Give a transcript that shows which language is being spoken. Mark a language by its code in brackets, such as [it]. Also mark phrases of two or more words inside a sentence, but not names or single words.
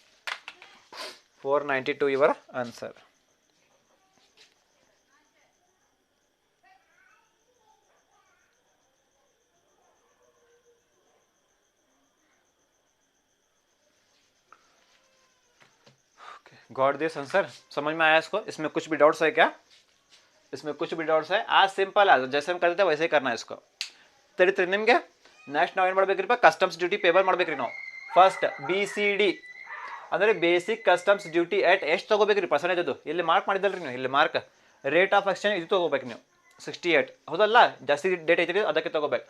[en] 492 your answer. Got this answer? [hi] समझ में आया इसको? इसमें कुछ भी डाउट्स है क्या? इसमें कुछ भी डाउट्स है? आज सिंपल है, जैसे हम करते थे वैसे ही करना है इसको. [kn] ತಿಳಿತ್ರಿ ನಿಮಗೆ. ನೆಕ್ಸ್ಟ್ ನಾವು ಏನು ಮಾಡ್ಬೇಕ್ರಿಪ್ಪ, [en] customs duty payable [kn] ಮಾಡ್ಬೇಕ್ರಿ ನಾವು. ಫಸ್ಟ್ BCD ಅಂದರೆ [en] basic customs duty at [kn] ಎಷ್ಟು ತೊಗೋಬೇಕ್ರಿ ಪರ್ಸೆಂಟೇಜ್? ಅದು ಇಲ್ಲಿ ಮಾರ್ಕ್ ಮಾಡಿದಲ್ರಿ ನೀವು, ಇಲ್ಲಿ [en] mark rate of exchange [kn] ಇದು ತೊಗೋಬೇಕು ನೀವು 68. ಹೌದಲ್ಲ, ಜಾಸ್ತಿ ಡೇಟ್ ಐತ್ರಿ ಅದಕ್ಕೆ ತೊಗೋಬೇಕು.